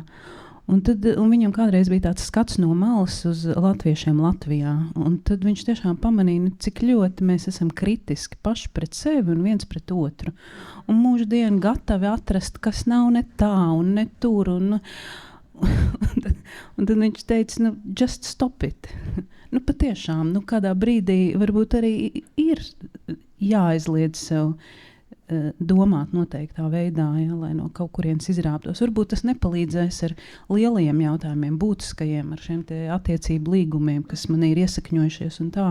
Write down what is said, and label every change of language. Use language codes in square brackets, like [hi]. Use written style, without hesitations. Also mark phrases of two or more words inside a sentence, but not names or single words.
[lv] Un viņam kādreiz bija tāds skats no malas uz latviešiem Latvijā. Un tad viņš tiešām pamanīja, cik ļoti mēs esam kritiski paši pret sevi un viens pret otru. Un mūždien gatavi atrast, kas nav ne tā un ne tur. Un tad viņš teica, [en] just stop it. [lv] Patiešām, kādā brīdī varbūt arī ir jāaizliedz sev domāt noteiktā veidā, ja, lai no kaut kurienes izrāptos. Varbūt tas nepalīdzēs ar lielajiem jautājumiem, būtiskajiem, ar šiem te attiecību līgumiem, kas man ir iesakņojušies un tā.